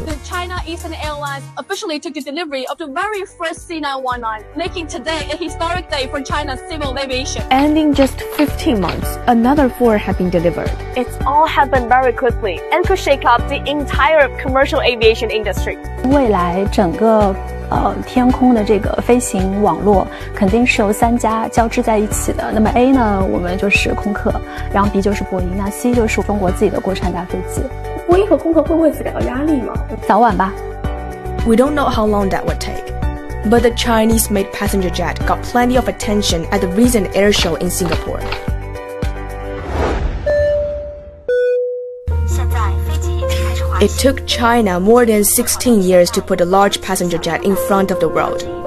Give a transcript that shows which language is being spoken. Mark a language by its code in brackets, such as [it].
[en] The China Eastern Airlines officially took the delivery of the very first C919, making today a historic day for China's civil aviation. And in just 15 months, another 4 have been delivered. It's all happened very quickly and could shake up the entire commercial aviation industry. [zh] 未来整个天空的这个飞行网络肯定是由3家交织在一起的。那么 A 呢，我们就是空客，然后 B 就是波音，那 C 就是中国自己的国产大飞机。波音和空客会不会感到压力吗？早晚吧。 [en] We don't know how long that would take, but the Chinese-made passenger jet got plenty of attention at the recent air show in Singapore. It took China more than 16 years to put a large passenger jet in front of the world.